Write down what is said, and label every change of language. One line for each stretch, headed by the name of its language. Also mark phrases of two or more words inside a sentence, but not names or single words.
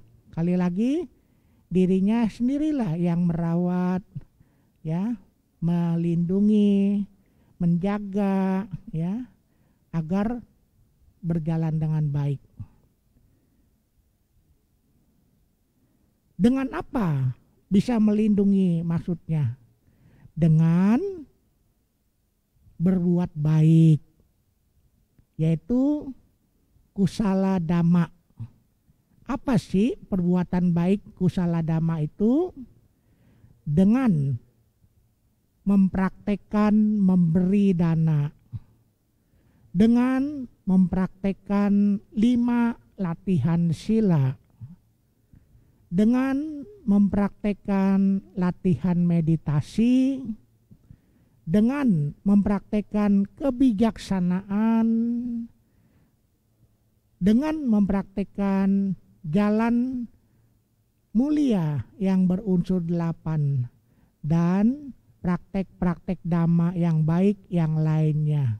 Indonesian: Kali lagi, dirinya sendirilah yang merawat, ya, melindungi, menjaga, ya, agar berjalan dengan baik. Dengan apa bisa melindungi maksudnya? Dengan berbuat baik, yaitu
Pali: kusala dhamma.
Indonesian: Apa sih perbuatan baik
Pali: kusala dhamma
Indonesian: itu? Dengan mempraktekkan memberi dana, dengan mempraktekkan 5 latihan sila, dengan mempraktekkan latihan meditasi, dengan mempraktekkan kebijaksanaan, dengan mempraktekkan jalan mulia yang berunsur 8, dan praktek-praktek dhamma yang baik yang lainnya.